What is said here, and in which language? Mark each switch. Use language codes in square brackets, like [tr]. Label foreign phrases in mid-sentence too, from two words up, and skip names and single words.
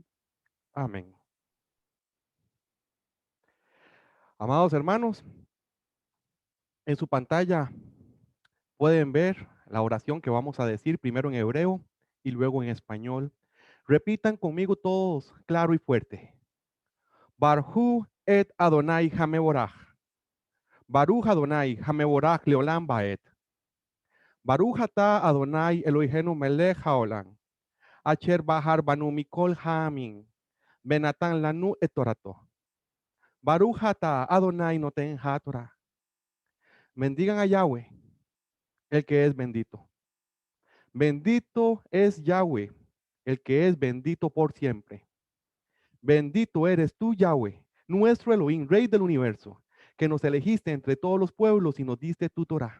[es] Amén. Amados hermanos, en su pantalla pueden ver la oración que vamos a decir primero en hebreo y luego en español. Repitan conmigo todos claro y fuerte. [he] ברכו את אדני המבורך. ברוך אדני המבורך לעולם ועד. ברוך אתה אדני אלהינו מלך העולם. אשר בחר בנו מכל העמים. ונתן לנו את תורתו. ברוך אתה אדני נותן התורה. [es] Bendigan a Yahweh, el que es bendito. Bendito es Yahweh, el que es bendito por siempre. Bendito eres tú, Yahweh, nuestro Elohim, Rey del universo, que nos elegiste entre todos los pueblos y nos diste tu Torah.